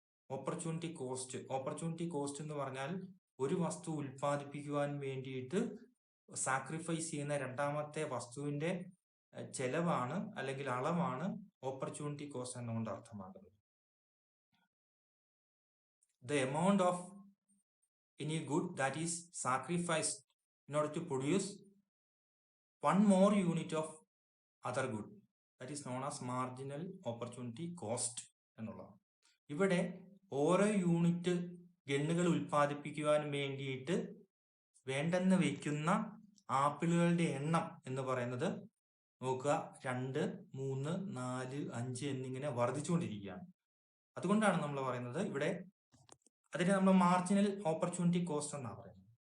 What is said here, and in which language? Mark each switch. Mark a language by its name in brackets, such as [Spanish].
[Malayalam] Opportunity cost എന്ന് പറഞ്ഞാൽ ഒരു വസ്തു ഉൽപ്പാദിപ്പിക്കുവാൻ വേണ്ടിയിട്ട് സാക്രിഫൈസ് ചെയ്യുന്ന രണ്ടാമത്തെ വസ്തുവിന്റെ ചെലവാണ് അല്ലെങ്കിൽ അളവാണ് ഓപ്പർച്യൂണിറ്റി കോസ്റ്റ് എന്നുകൊണ്ട് അർത്ഥമാക്കുന്നത്. [English] The amount of any good that is sacrificed in order to produce one more unit of other good, that is known as marginal opportunity cost [Malayalam] എന്നുള്ളതാണ്. ഇവിടെ ഓരോ യൂണിറ്റ് ഗണ്ണുകൾ ഉൽപ്പാദിപ്പിക്കുവാൻ വേണ്ടിയിട്ട് വേണ്ടെന്ന് വയ്ക്കുന്ന ആപ്പിളുകളുടെ എണ്ണം എന്ന് പറയുന്നത് നോക്കുക 2, 3, 4, 5 എന്നിങ്ങനെ വർദ്ധിച്ചുകൊണ്ടിരിക്കുകയാണ്. അതുകൊണ്ടാണ് നമ്മൾ പറയുന്നത് ഇവിടെ അതിനെ നമ്മൾ മാർജിനൽ ഓപ്പർച്യൂണിറ്റി കോസ്റ്റ് എന്നാണ് പറയുന്നത്.